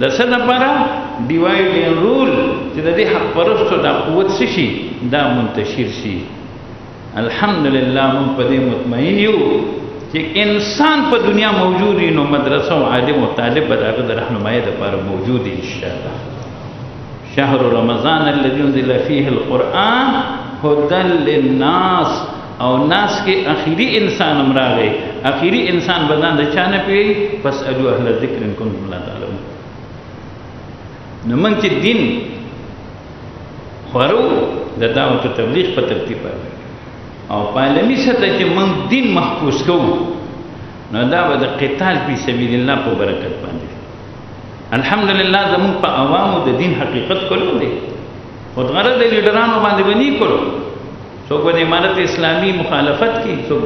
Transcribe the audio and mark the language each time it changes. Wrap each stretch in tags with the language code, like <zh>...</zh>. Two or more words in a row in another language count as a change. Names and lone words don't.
<ps>څه لپاره</ps> <en>divide and rule</en> <ps>چې د دې حق پرستو دا قوت څه شي دا منتشر شي الحمدلله موږ په دې مطمئن یو چې انسان په دنیا موجود وي نو مدرسه او عالم او طالب به د هغه د رهنمایۍ دپاره موجود وي انشاءالله</ps> <ar>شهر رمضان الذي انزل فيه القرآن هدى للناس</ar> <ps>او ناس کې اخیری انسان هم راغی اخیری انسان بدان د چا نه پیوي</ps> <ar>فاسألوا اهل الذکر ان کنتم لا تعلمون</ar> <ps>نو موږ چې دین خورو د دعوت و تبلیغ په ترتیب باندې او په عالمي سطح کې موږ دین محفوظ کوو نو دا به د</ps> <ar>قتال فی سبیل الله</ar> <ps>په برکت باندې الحمدلله زموږ په عوامو د دین حقیقت کولو دی خود غرض د لیډرانو باندې به نه کړو څوک به د امارت اسلامي مخالفت کوي څوک به</ps>